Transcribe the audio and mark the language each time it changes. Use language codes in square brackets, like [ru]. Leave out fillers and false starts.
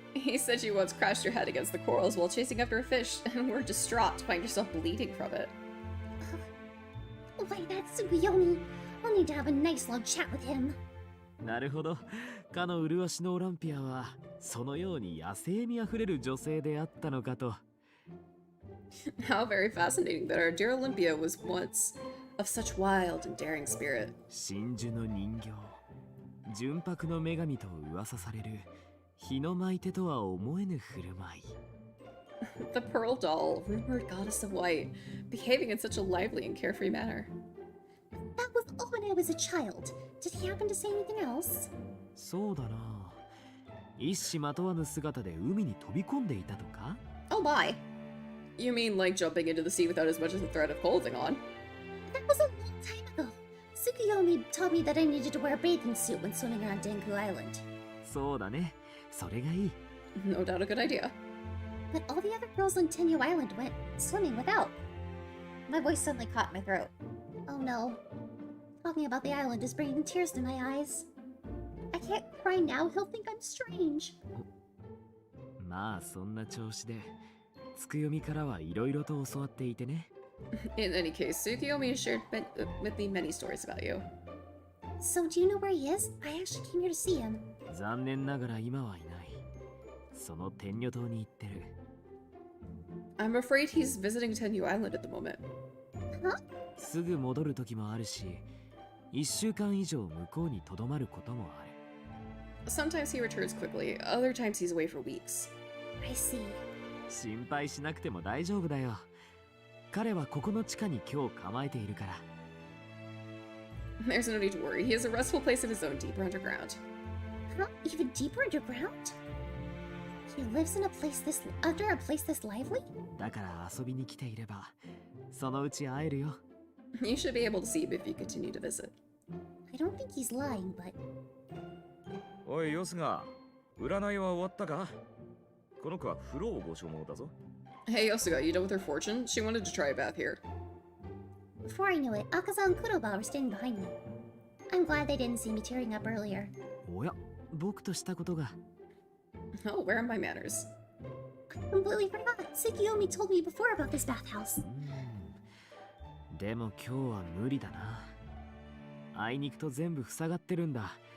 [en] He said you once crashed your head against the corals while chasing after a fish and were distraught to find yourself bleeding from it. Why, that's Tsukuyomi. I'll need to have a nice long chat with him. [ja] なるほど。かの麗しのオランピアはそのように野生味あふれる女性であったのかと。 [en] How very fascinating that our dear Olympia was once of such wild and daring spirit. [ja] 真珠の人形、純白の女神と噂される日の舞手とは思えぬ振る舞い。 [en] The pearl doll, rumored goddess of white, behaving in such a lively and carefree manner. That was all when I was a child. Did he happen to say anything else? [ja] そうだな。一糸まとわぬ姿で海に飛び込んでいたとか。 [en] Oh my. You mean like jumping into the sea without as much as a thread of clothing on? That was a long time ago. Tsukuyomi taught me that I needed to wear a bathing suit when swimming around Denku Island. [ja] そうだね。それがいい。 [en] No doubt a good idea. But all the other girls on Tenyu Island went swimming without. My voice suddenly caught in my throat. Oh no. Talking about the island is bringing tears to my eyes. I can't cry now, he'll think I'm strange. [ja] まあそんな調子で、つくよみからはいろいろと教わっていてね。 [en] In any case, Tsukiyomi has shared with me many stories about you. So do you know where he is? I actually came here to see him. [ja] 残念ながら今はいない。その天女島に行ってる。 [en] I'm afraid he's visiting Tenyu Island at the moment. Huh? [ja] すぐ戻る時もあるし、1週間以上向こうに留まることもある。 [en] Sometimes he returns quickly, other times he's away for weeks. I see. [ja] 心配しなくても大丈夫だよ。彼はここの地下に今日構えているから。 [en] There's no need to worry, he has a restful place of his own deeper underground. Huh? Even deeper underground? He lives in a place this under a place this lively? [ja] だから遊びに来ていれば、そのうち会えるよ。 [en] You should be able to see him if you continue to visit. I don't think he's lying, but [ja] おいヨスが、占いは終わったか？この子は風呂をご所望だぞ。 [en] Hey Yosuga, you done with her fortune? She wanted to try a bath here. before I knew it, Akaza and Kuroba were standing behind me. I'm glad they didn't see me tearing up earlier. [ja] おや、僕としたことが。 [en] Oh, where are my manners? I completely forgot. Tsukiyomi told me before about this bathhouse. [ja] でも今日は無理だな。あいにくと全部塞がってるんだ。